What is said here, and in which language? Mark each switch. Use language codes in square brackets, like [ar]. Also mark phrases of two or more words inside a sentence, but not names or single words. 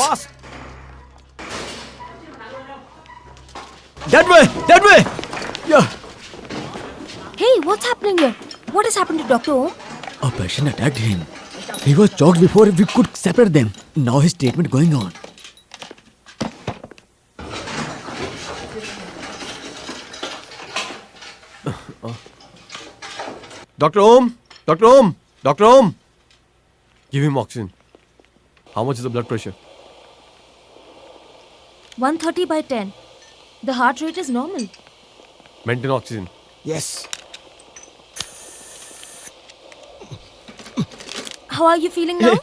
[en] Fast! That way! That way! Yeah! Hey, what's happening here? What has happened to Dr. Om? A patient attacked him. He was choked before we could separate them. Now his treatment going on. Dr. Om! Dr. Om! Dr. Om! Give him oxygen. How much is the blood pressure? 130 by 10. The heart rate is normal. Maintain oxygen. Yes. How are you feeling now?